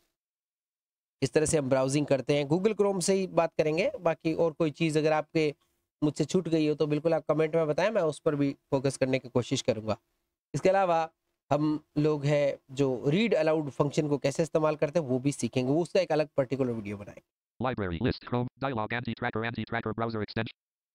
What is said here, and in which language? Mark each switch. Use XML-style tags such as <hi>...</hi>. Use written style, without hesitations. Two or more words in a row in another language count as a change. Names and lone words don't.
<hi>इस तरह से हम ब्राउजिंग करते हैं. गूगल क्रोम से ही बात करेंगे. बाकी और कोई चीज़ अगर आपके मुझसे छूट गई हो तो बिल्कुल आप कमेंट में बताएं, मैं उस पर भी फोकस करने की कोशिश करूँगा. इसके अलावा हम लोग हैं जो</hi> <en>read aloud function</en> <hi>को कैसे इस्तेमाल करते हैं वो भी सीखेंगे. वो उसका एक अलग</hi> <en>particular video</en> <hi>बनाएंगे.</hi> <en>Library list Chrome dialog anti-tracker browser extension.</en>